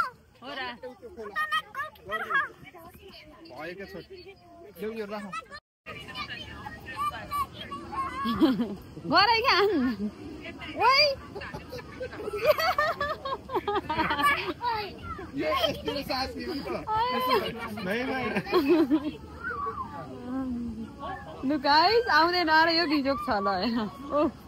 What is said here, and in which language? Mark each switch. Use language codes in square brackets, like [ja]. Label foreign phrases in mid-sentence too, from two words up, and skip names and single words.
[ne] हो र भयो के छोड ल्याउ यो राख गरे क्या ओइ [hi] ये तेरे साथ नहीं तो नहीं [ne] लु गाइस आउँदैन र यो बिजोग छ ल हैन ओ